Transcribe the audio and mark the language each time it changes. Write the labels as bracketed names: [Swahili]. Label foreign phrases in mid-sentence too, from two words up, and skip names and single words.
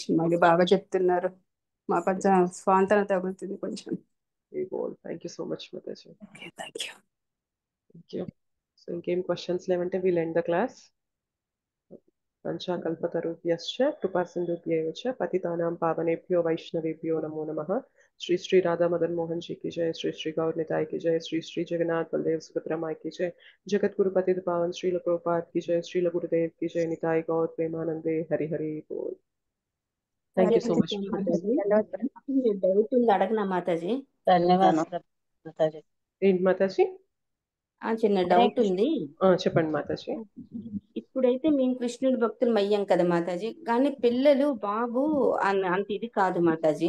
[Telugu] మాది బాగా చెప్తున్నారు, మా కొంచెం స్వాంతన తగులుతుంది కొంచెం. [English] thank you so much మాతాజీ. OK, thank you. thank you. [Telugu] సో ఇంకేం క్వశ్చన్స్ లేవంటే [English] we'll end the class. [Sanskrit] పంచాకల్పతరుభ్యశ్చ కృపాసింధుభ్యైవ చ పతితానాం పావనేభ్యో వైష్ణవేభ్యో నమో నమః. [Hindi] श्री श्री राधा मदन मोहन जी की जय, श्री श्री गौर निताय की जय, श्री श्री जगन्नाथ बलदेव सुभद्रा माई की जय, जगत गुरु पति पावन श्रील प्रभुपाद की जय, श्रील गुरुदेव की जय, निताय गौर प्रेमानंदे हरि हरि बोल. [English] thank you so much [Telugu] మాతాజీ. డౌట్ ఉంది అడగనా మాతాజీ? ధన్యవాదాలు మాతాజీ. ఏంటి మాతాజీ? చిన్న డౌట్ ఉంది. చెప్పండి మాతాజీ. ఇప్పుడైతే మేము కృష్ణుడి భక్తులు అయ్యాం కదా మాతాజీ, కానీ పిల్లలు బాబు అంత ఇది కాదు మాతాజీ.